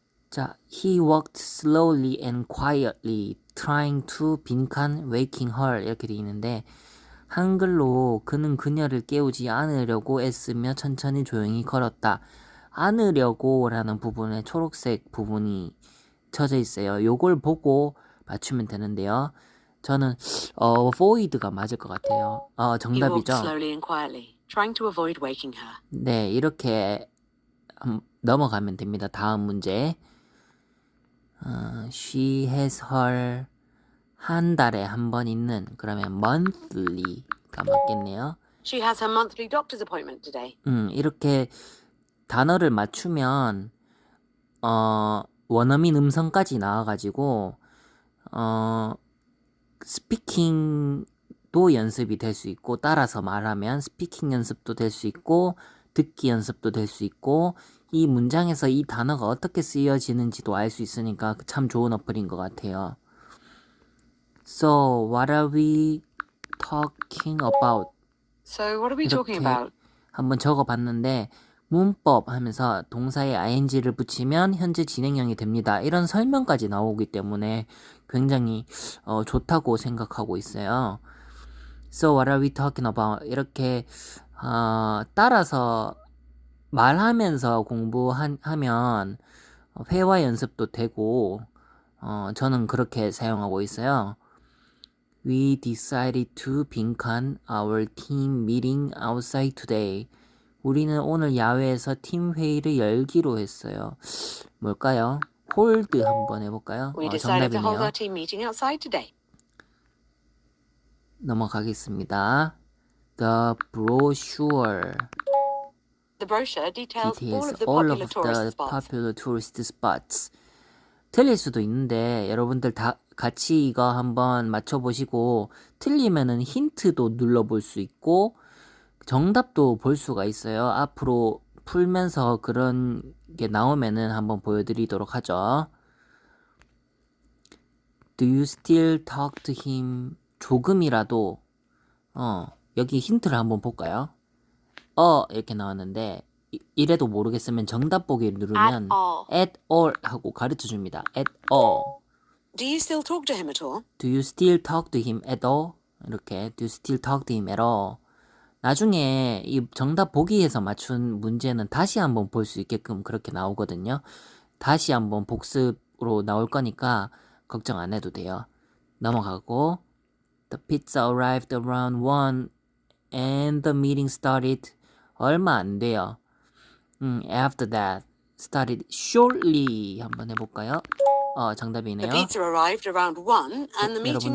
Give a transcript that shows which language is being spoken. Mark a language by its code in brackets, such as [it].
[ko] 자, [en] he walked slowly and quietly, trying to [ko] 빈칸 [en] waking her [ko] 이렇게 돼 있는데, 한글로 그는 그녀를 깨우지 않으려고 애쓰며 천천히 조용히 걸었다. 않으려고 라는 부분에 초록색 부분이 쳐져 있어요. 요걸 보고 맞추면 되는데요. 저는 void가 맞을 것 같아요. [en] He walked [ko] 정답이죠. [en] slowly and quietly, trying to avoid waking her. [ko] 네, 이렇게 넘어가면 됩니다. 다음 문제. [en] She has her [ko] 한 달에 한 번 있는, 그러면 monthly가 맞겠네요. [en] She has her monthly doctor's appointment today. [ko] 이렇게 단어를 맞추면 원어민 음성까지 나와가지고 스피킹도 연습이 될 수 있고, 따라서 말하면 스피킹 연습도 될 수 있고, 듣기 연습도 될 수 있고, 이 문장에서 이 단어가 어떻게 쓰여지는지도 알 수 있으니까 참 좋은 어플인 것 같아요. [en] So, what are we talking about? So what are we talking [ko] 이렇게 [en] about? [ko] 한번 적어봤는데, 문법 하면서 동사에 ing를 붙이면 현재 진행형이 됩니다. 이런 설명까지 나오기 때문에 굉장히 좋다고 생각하고 있어요. [en] So what are we talking about? [ko] 이렇게 따라서 말하면서 공부하면 회화 연습도 되고, 저는 그렇게 사용하고 있어요. [en] We decided to [ko] 빈칸 [en] our team meeting outside today. [ko] 우리는 오늘 야외에서 팀 회의를 열기로 했어요. 뭘까요? hold 한번 해볼까요? [en] We decided to hold [ko] 정답이네요. [en] our team meeting outside today. [ko] 넘어가겠습니다. [en] The brochure The brochure details all details of the all popular of tourist the spots. popular tourist spots. [ko] 틀릴 수도 있는데 여러분들 다 같이 이거 한번 맞춰보시고, 틀리면은 힌트도 눌러볼 수 있고 정답도 볼 수가 있어요. 앞으로 풀면서 그런 게 나오면은 한번 보여드리도록 하죠. [en] Do you still talk to him? [ko] 조금이라도. 여기 힌트를 한번 볼까요? 이렇게 나왔는데, 이래도 모르겠으면 정답 보기 누르면 [en] at all [ko] 하고 가르쳐 줍니다. [en] at all. Do you still talk to him at all? Do you still talk to him at all? [ko] 이렇게 [en] Do you still talk to him at all? [ko] 나중에 이 정답 보기에서 맞춘 문제는 다시 한번 볼 수 있게끔 그렇게 나오거든요. 다시 한번 복습 로 나올 거니까 걱정 안 해도 돼요. 넘어가고 [en] The pizza arrived around 1 and the meeting started [ko] 얼마 안 돼요. [en] After that started shortly [ko] 한번 해볼까요? [en] The [ko] 정답이네요. [en] pizza arrived around 1 and the meeting